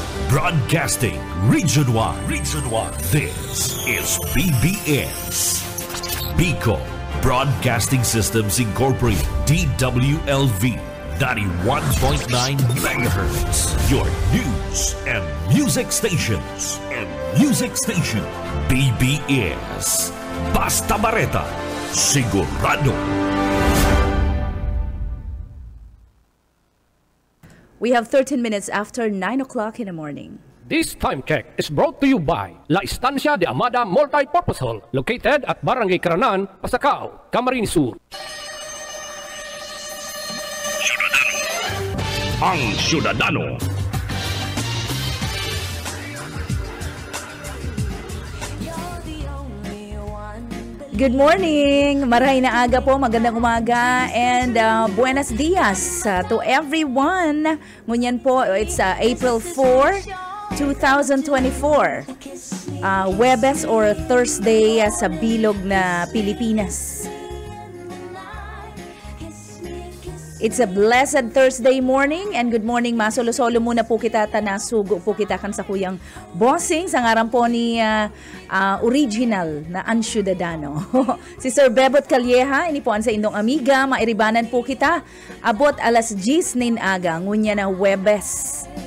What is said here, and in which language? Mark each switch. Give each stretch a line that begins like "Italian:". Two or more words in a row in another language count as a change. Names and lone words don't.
English: Broadcasting Region 1. Region 1. This is PBS. Bicol Broadcasting Systems Incorporated. DWLV 91.9 MHz. Your news and music stations. PBS.
Bikol: Basta Bareta. Sigurado.
English: We have 13 minutes after 9 o'clock in the morning. This time check is brought to you by La Estancia de Amada Multipurpose Hall, located at Barangay Caranan, Pasacao, Camarines Sur.
Bikol: Ang Syudadano.
English: Good morning!
Bikol: Maray na aga po,
Filipino: magandang umaga,
English: and
Spanish: buenos dias
English: to everyone.
Bikol: Ngunyan po,
English: it's April 4, 2024.
Bikol: Webes or Thursday sa bilog na Pilipinas.
English: It's a blessed Thursday morning, and good morning,
Bikol: masolo-solo muna po kita, tanasugo po kita kan sa kuyang bossing sa ngaran po ni original na Ansyudadano. Si Sir Bebot Calleja, ini po an sa indong amiga, mairibanan po kita, abot alas 10 nin aga, ngunya na Webes.